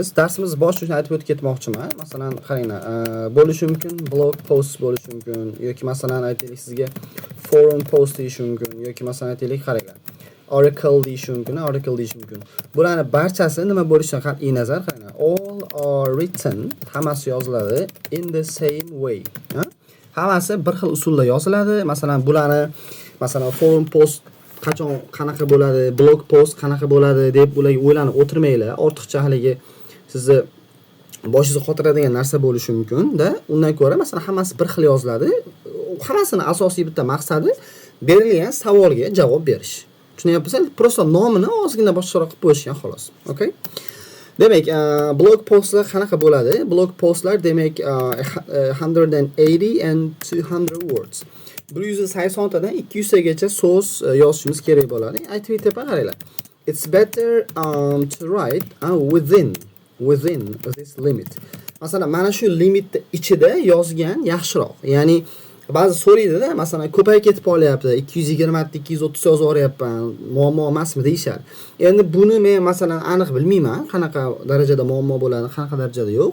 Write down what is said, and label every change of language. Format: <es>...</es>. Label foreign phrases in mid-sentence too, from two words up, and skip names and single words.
<uz>Darsimiz boshida aytib o'tib ketmoqchiman. Masalan, qaranglar, bo'lishi mumkin,</uz> <en>blog post</en> <uz>bo'lishi mumkin yoki masalan aytaylik sizga</uz> <en>forum post</en> <uz>deyish mumkin yoki masalan aytaylik qaranglar, oracle deyish mumkin, oracle deyish mumkin. Bularning barchasi nima bo'lishidan qat'iy nazar qaranglar.</uz> <en>All are written,</en> <uz>hammasi yoziladi</uz> <en>in the same way.</en> <uz>Hammasi bir xil usulda yoziladi. Masalan, bularni masalan</uz> <en>forum post</en> <uz>qachon qanaqa bo'ladi,</uz> <en>blog post</en> <uz>qanaqa bo'ladi deb ularga o'ylanib o'tirmanglar. Ortiqcha haligi sizni boshingizga qotiradigan narsa bo'lishi mumkin-da. Undan ko'ra masalan hammasi bir xil yoziladi. Hammasini asosiy bitta maqsadi berilgan savolga javob berish. Tushunyapsizlar? Prosta nomini ozgina boshqaroq qilib qo'yishgan xolos.</uz> <en>Okay?</en> <uz>Demak, blog postlar qanaqa bo'ladi? Blog postlar demak</uz> <en>180 and 200 words.</en> <uz>180 tadan 200 tagacha so'z yozishimiz kerak bo'ladi. Aytib aytaman, qaranglar.</uz> <en>It's better to write within this limit.</en> <uz>Masalan, mana shu limitni ichida yozgan yaxshiroq. Ya'ni ba'zi so'raydi-da, masalan, ko'payib ketib qolyapti. 220 ta 230 yozib yuboryapman. Muammo emasmi deyshadi. Endi buni men masalan aniq bilmayman, qanaqa darajada muammo bo'ladi, qanaqa darajada yo'q.</uz>